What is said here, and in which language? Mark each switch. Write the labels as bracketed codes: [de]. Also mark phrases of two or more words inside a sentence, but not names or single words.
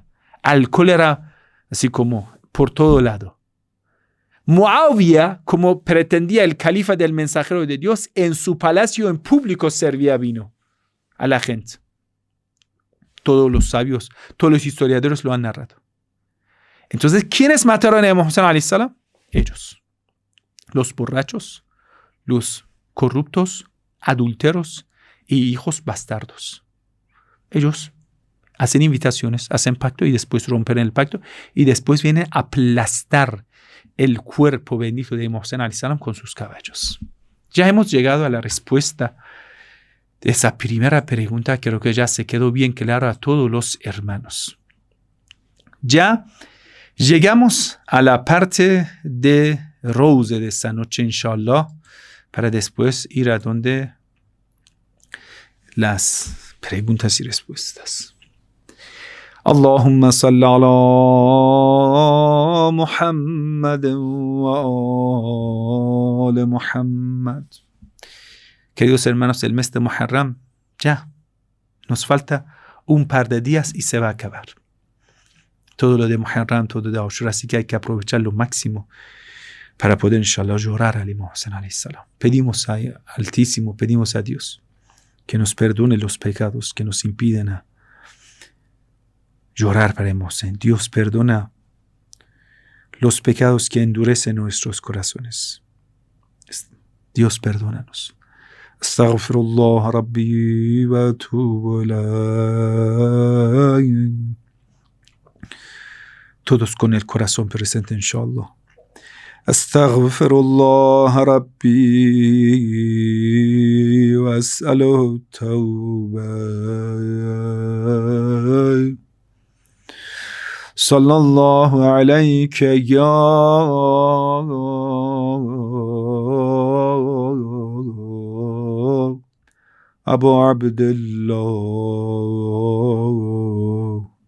[es] Alcohol era así como por todo lado. Muawiyah, como pretendía el califa del mensajero de Dios, en su palacio en público servía vino a la gente. Todos los sabios, todos los historiadores lo han narrado. Entonces, ¿quiénes mataron a Muhammad [ar] عليه السلام? [es] Ellos. Los borrachos, los corruptos, adúlteros y hijos bastardos. Ellos hacen invitaciones, hacen pacto y después rompen el pacto y después vienen a aplastar el cuerpo bendito de Muhammad [ar] عليه السلام [es] con sus caballos. Ya hemos llegado a la respuesta de esa primera pregunta. Creo que ya se quedó bien claro a todos los hermanos. Ya llegamos a la parte de Rose de esta noche, inshallah, para después ir a donde las preguntas y respuestas. [ar] اللهم صل على محمد وعلى محمد. [es] Queridos hermanos, el mes de Muharram ya nos falta un par de días y se va a acabar. Todo lo de Muharram, todo de Ashura, así que hay que aprovechar lo máximo para poder, inshallah, llorar a Imam Hussein [ar] عليه السلام. [es] Pedimos a Altísimo, pedimos a Dios que nos perdone los pecados que nos impiden a llorar para Imam Hussein. Dios perdona los pecados que endurecen nuestros corazones. Dios perdónanos. [ar] أستغفر الله ربي وأتوب إليه. [es] Todos con el corazón presente, inshallah. [ar] أستغفر الله ربي وأسأله التوبة. صلى الله عليك يا أبو عبد الله.